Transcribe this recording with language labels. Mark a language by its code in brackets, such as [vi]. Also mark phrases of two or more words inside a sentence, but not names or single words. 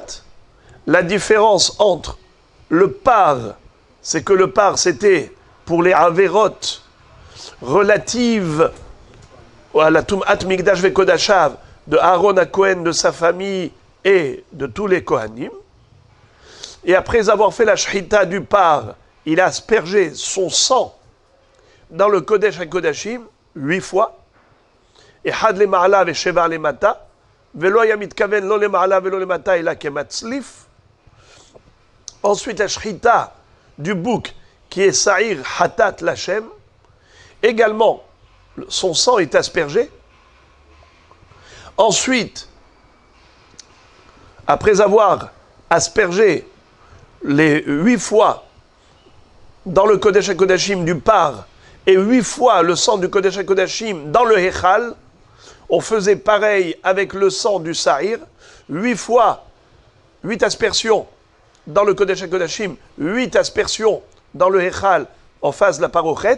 [fr] La différence entre le par, c'est que le par, c'était pour les averot relatives à la [he] טומאת מקדש וקדשיו [fr] de Aaron HaKohen, de sa famille et de tous les Kohanim. Et après avoir fait la shrita du par, il a aspergé son sang dans le Kodesh HaKodashim 8 fois. [he] ואחת למעלה ושבע למטה, ולא יתכוון לא למעלה ולא למטה אלא כמצליף. [fr] Ensuite la shrita du bouc qui est [he] שעיר חטאת לה. [fr] Également, son sang est aspergé. Ensuite, après avoir aspergé les 8 fois dans le Kodesh HaKodashim du par et 8 fois le sang du Kodesh HaKodashim dans le Hechal, on faisait pareil avec le sang du Saïr, 8 fois, 8 aspersions dans le Kodesh HaKodashim, 8 aspersions dans le Hechal en face de la parochet.